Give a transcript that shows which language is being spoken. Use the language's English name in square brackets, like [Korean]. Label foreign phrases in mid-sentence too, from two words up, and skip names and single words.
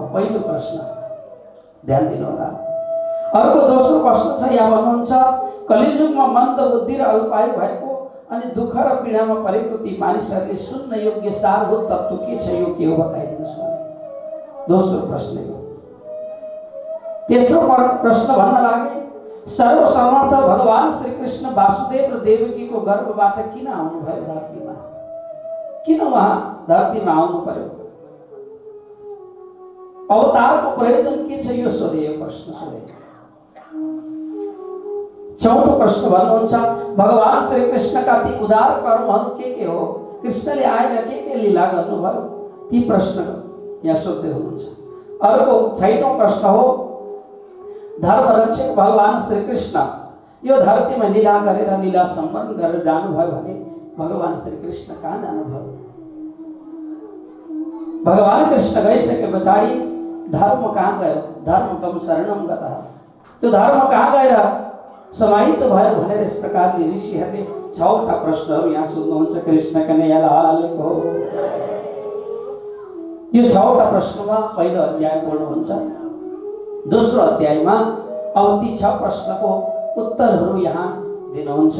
[Nepali] पहिलो प्रश्न ध्यान दिनु होला। अर्को दोस्रो प्रश्न छ, यहाँ भन्नुहुन्छ कलियुगमा मन्द बुद्धि र अल्पायु भएको अनि दुःख र पीडामा परेको ती मानिसहरूले सुन्न योग्य सारभूत तत्त्व के छ, यो के हो बताइदिनुहोस् भने दोस्रो प्रश्न हो। तेस्रो प्रश्न भन्न लागे सर्वसमर्थ भगवान श्री कृष्ण वासुदेव र देवकीको गर्भबाट किन आउनुभयो धरतीमा? किन उहाँ धरतीमा आउनु पर्यो? अवतारको प्रयोजन के छ, यो सोधे। यो प्रश्न सोधे। चौथो प्रश्न भन्नुहुन्छ भगवान श्री कृष्णका ती उदार कर्महरू के हो? कृष्णले आएर के लीला गर्नुभयो? ती प्रश्न यहाँ सोध्दै हुनुहुन्छ। अर्को 6औं प्रश्न हो धर्मरक्षक भगवान श्री कृष्ण यो धरतीमा लीला गरेर लीला सम्पन्न गरेर जानुभयो भने भगवान श्री कृष्ण कहाँ जानुभयो? भगवान कृष्ण गइसके पछाडि धर्म कहाँ गयो? [Sanskrit] धर्मकम शरणम गतः। [Nepali] त्यो धर्म कहाँ गएर समाहित भयो भनेर यस प्रकारले ऋषिहरूले 6वटा प्रश्नहरू यहाँ सोध्नुहुन्छ कृष्ण कन्हैया लालको। यो 6वटा प्रश्नमा पहिलो अध्याय पूर्ण हुन्छ। दोस्रो अध्यायमा अब ती 6 प्रश्नको उत्तरहरू यहाँ दिनुहुन्छ।